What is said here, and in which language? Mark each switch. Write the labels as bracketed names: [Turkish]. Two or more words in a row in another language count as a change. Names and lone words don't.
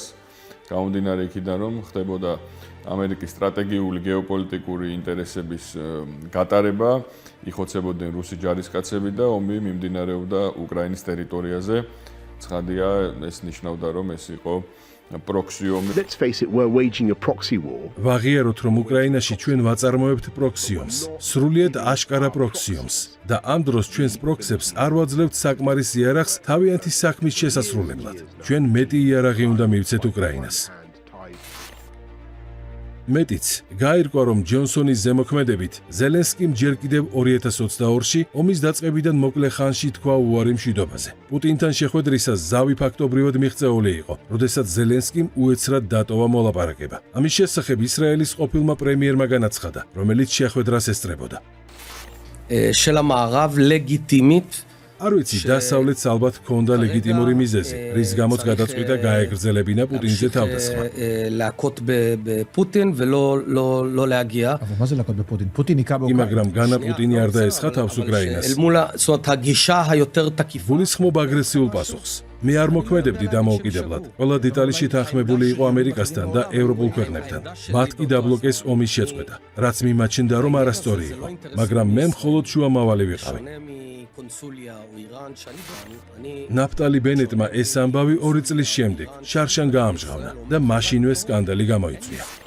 [Georgian] გამომდინარე იქიდან, რომ ხდებოდა ამერიკის სტრატეგიული გეოპოლიტიკური ინტერესების გატარება, იხოცებოდნენ რუსი ჯარისკაცები და ომი მიმდინარეობდა უკრაინის ტერიტორიაზე. ცხადია, ეს ნიშნავდა, რომ ეს იყო proxy ომი. [English] Let's face it, we're waging a proxy war. [Georgian] ვაღიაროთ, რომ უკრაინაში ჩვენ ვაწარმოებთ პროქსიომს, სრულიად აშკარა პროქსიომს და ამ დროს ჩვენს პროქსებს არ ვაძლევთ საკმარის იარაღს თავიანთი საქმის შესასრულებლად. ჩვენ მეტი იარაღი უნდა მივცეთ უკრაინას. მეტიც, გაირკვა, რომ ჯონსონის ზემოქმედებით ზელენსკიმ ჯერ კიდევ 2022-ში ომის დაწყებიდან მოკლე ხანში თქვა უარი მშვიდობაზე. პუტინთან შეხვედრისას ზავი ფაქტობრივად მიღწეული იყო, როდესაც ზელენსკიმ უეცრად დატოვა მოლაპარაკება. ამის შესახებ ისრაელის ყოფილმა პრემიერმა განაცხადა, რომელიც შეხვედრას ესწრებოდა. [Hebrew] של המערב לגיטימית [Georgian] არ ვიცი, დასავლეთს ალბათ ჰქონდა ლეგიტიმური მიზეზი, რის გამოც გადაწყვიტა გაეგრძელებინა პუტინზე თავდასხმა. [Hebrew] להכות בפוטין ולא להגיע. אבל מה זה להכות בפוטין? פוטין היכה באוקראינה. [Georgian] მაგრამ განა პუტინი არ დაესხა თავს უკრაინას. [Hebrew] אל מול זאת אומרת הגישה היותר תקיפה. [Georgian] გულისხმობ აგრესიულ პასუხს. მე არ მოქმედებდი დამოუკიდებლად. ყველა დეტალი შეთანხმებული იყო ამერიკასთან და ევროპულ ქვეყნებთან. მათ კი დაბლოკეს ომის შეწყვეტა, რაც მიმაჩნდა, რომ არასწორი იყო, მაგრამ მე მხოლოდ შუამავალი ვიყავი. ნაფტალი ბენეტმა ეს ამბავი 2 წლის შემდეგ შარშან გაამჟღავნა და მაშინვე სკანდალი გამოიწვია.